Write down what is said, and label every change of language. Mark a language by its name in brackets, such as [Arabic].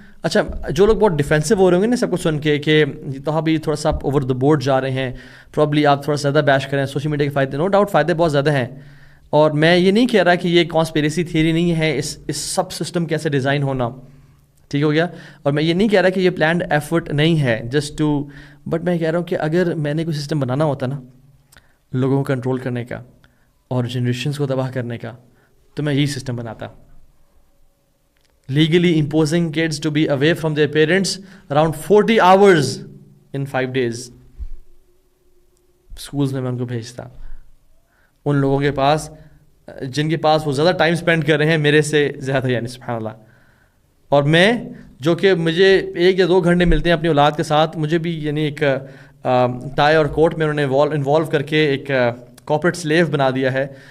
[Urdu] اچھا جو لوگ بہت ڈیفینسو ہو رہے ہوں گے نا سب کچھ سن کے کہ تو ابھی تھوڑا سا [English] over the board [Urdu] جا رہے ہیں، پرابلی آپ تھوڑا سا زیادہ بیش کریں سوشل میڈیا کے فائدے، [English] no doubt [Urdu] فائدے بہت زیادہ ہیں، اور میں یہ نہیں کہہ رہا کہ یہ کانسپیریسی تھیوری نہیں ہے اس سب سسٹم کیسے ڈیزائن ہونا، ٹھیک ہو گیا، اور میں یہ نہیں کہہ رہا کہ یہ پلانڈ ایفرٹ نہیں ہے جسٹ ٹو، بٹ میں کہہ رہا ہوں کہ اگر میں نے کوئی سسٹم بنانا ہوتا نا لوگوں کو کنٹرول کرنے کا اور جنریشنز کو تباہ کرنے کا، تو میں یہی سسٹم بناتا. [English] Legally imposing kids to be away from their parents around 40 hours in 5 days. [Urdu] schools میں ان کو بھیجتا ان لوگوں کے پاس جن کے پاس وہ زیادہ ٹائم اسپینڈ کر رہے ہیں میرے سے زیادہ، یعنی سبحان اللہ. اور میں جو کہ مجھے 1 یا 2 گھنٹے ملتے ہیں اپنی اولاد کے ساتھ، مجھے بھی یعنی ایک ٹائی اور کوٹ میں انہوں نے انوالو کر کے ایک کارپوریٹ سلیو بنا دیا ہے.